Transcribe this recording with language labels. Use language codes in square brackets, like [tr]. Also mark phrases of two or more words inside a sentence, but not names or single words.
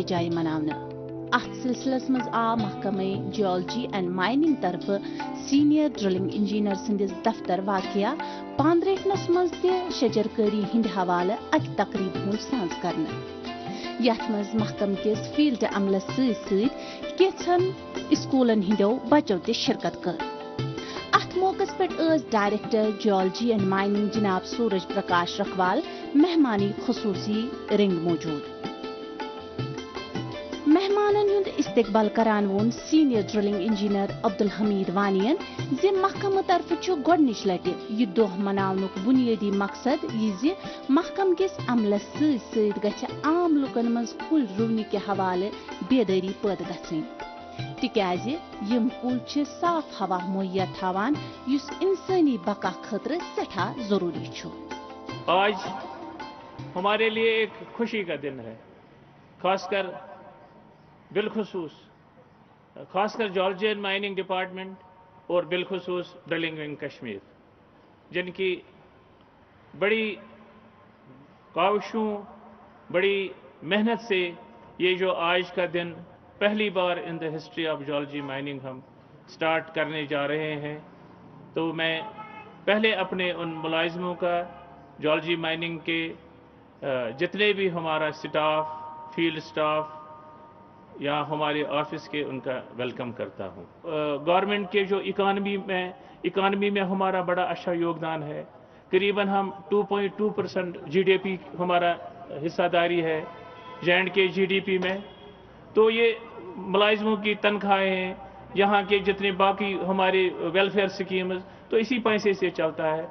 [ks] جایہِ مناونہٕ اتھ سلسلس منٛز آو محکمہ [en] geology and mining [ks] طرفہٕ [en] senior drilling engineer [ks] سٕنٛدِس دفتر واقعہ پاندریٹھنس منٛز تہِ شجر کٲری ہٕنٛدِ حوالہٕ اکہِ تقریٖبہِ ہُنٛد ساز کرنہٕ یتھ منٛز محکمہٕ کِس فیلڈ عملس سۭتۍ سۭتۍ کینٛژن سکوٗلن ہٕنٛدیو بچو تہِ شرکت کٔر اتھ موقعس پٮ۪ٹھ ٲسۍ ڈائریکٹر [en] geology and mining [ks] جناب سورج پرکاش رکھوال مہمانی خصوصی رنگ موجود مہمانن ہُنٛد استقبال کران ووٚن [en] senior drilling engineer [ks] عبدالحمید وانین زِ محکمہٕ طرفہٕ چھُ گۄڈنِچ لٹہِ یہِ دۄہ مناونُک بُنیٲدی مقصد یہِ زِ محکمہٕ کِس عملس سۭتۍ سۭتۍ گژھِ عام لُکن منٛز کُلۍ رُونہِ کہِ حوالہٕ بیدٲری پٲدٕ گژھٕنۍ تِکیازِ یِم کُلۍ چھِ صاف ہوا مہیا تھاوان یُس انسٲنی بقا خٲطرٕ سٮ۪ٹھاہ ضروٗری چھُ [ur] آج ہمارے لیے ایک خوشی کا دن ہے خاص کر [en] geology and mining department [ur] اور بالخصوص ڈرلنگ ونگ کشمیر جن کی بڑی کاوشوں بڑی محنت سے یہ جو آج کا دن پہلی بار [en] in the history of geology mining [ur] ہم سٹارٹ کرنے جا رہے ہیں تو میں پہلے اپنے ان ملازموں کا جیولوجی مائننگ کے جتنے بھی ہمارا سٹاف [en] field staff [ur] یا ہمارے آفس کے ان کا ویلکم کرتا ہوں. گورنمنٹ کے جو اکانمی میں ہمارا بڑا اچھا یوگدان ہے. قریبن ہم 2.2% جی ڈی پی ہمارا حصہ داری ہے J&K جی ڈی پی میں. تو یہ ملازموں کی تنخواہیں ہیں، یہاں کے جتنے باقی ہمارے [en] welfare schemes, [ur] تو اسی پیسے سے چلتا ہے.